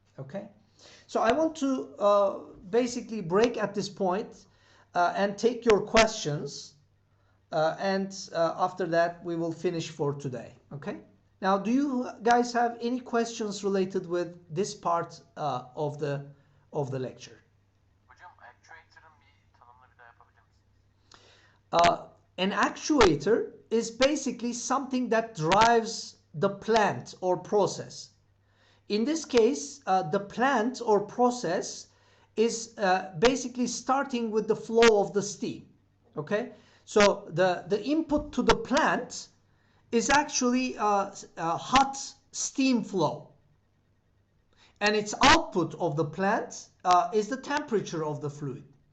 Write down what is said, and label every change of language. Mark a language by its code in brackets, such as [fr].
[en] Okay, so I want to basically break at this point and take your questions, and after that we will finish for today. Okay, now do you guys have any questions related with this part of the lecture? [tr] Hocam actuator'ın bir tanımını bir daha yapabilir misiniz? [en] An actuator is basically something that drives the plant or process. In this case, the plant or process is basically starting with the flow of the steam. Okay, so the input to the plant is actually hot steam flow, and its output of the plant is the temperature of the fluid.